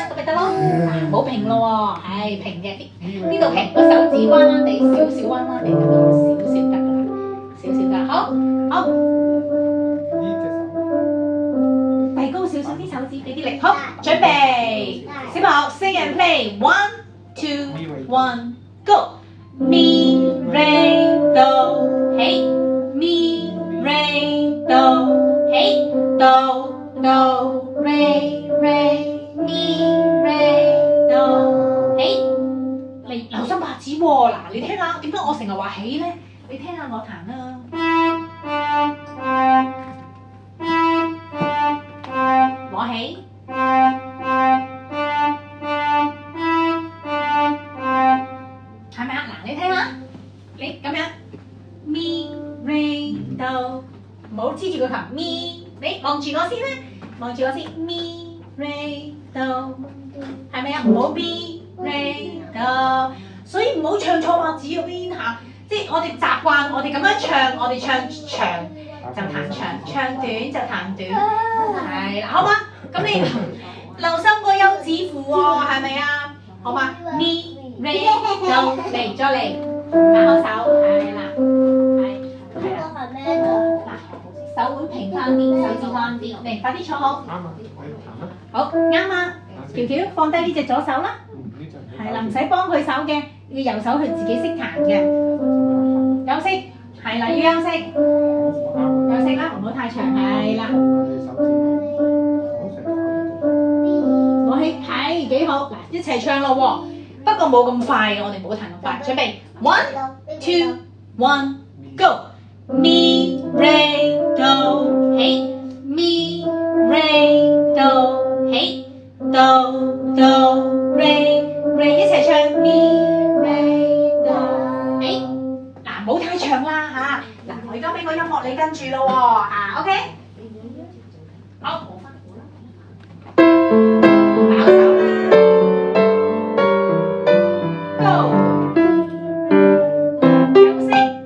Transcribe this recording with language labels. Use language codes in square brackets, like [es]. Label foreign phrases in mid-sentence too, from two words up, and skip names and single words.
[yue] 咁咪得咯，唔好平咯喎，係平嘅啲，呢度平，個手指彎彎地，少少彎彎地咁樣，少少得㗎啦，少少得，好，好。遞高少少啲手指，俾啲力，好，準備，小朋友 [en] sing and play， [yue] 1, 2, 1, go。Mi re do， 嘿，mi re do， 嘿，do do re re，mi re do，嘿，你留心拍子喎，嗱，你聽下，點解我成日話起咧？你聽下我彈啦。攞起。係咪啊？嗱，你聽下，你咁樣咪 re do，唔好黐住個琴咪，你望住我先啦，望住我先咪 re do，係咪啊？唔好咪 re do，所以唔好唱錯拍子嗰邊嚇，即係我哋習慣我哋咁樣唱，我哋唱長就彈長，唱短就彈短，係啦，好嘛？咁你留心個休止符喎，係咪啊？好嘛 ，mi re do 嚟再嚟，打開手，係啦，係啦。係咩㗎？嗱，手腕平翻啲，手指彎啲，嚟快啲坐好。啱啊，你行啦。好，啱啊！喬喬放低呢隻左手啦，呢隻係啦，唔使幫佢手嘅，要右手佢自己識彈嘅，休息，係啦，要休息，休息啦，唔好太長，係啦，攞起，係幾好，嗱，一齊唱咯喎，不過冇咁快嘅，我哋唔好彈咁快，準備 [en] one two one go。 [yue] Mi re do 起 mi re do 起 do do re re 一齊唱 mi re do 起嗱，冇太長啦嚇，嗱我而家俾個音樂你跟住咯喎嚇 ，OK 好，咬手啦 ，Go 休息。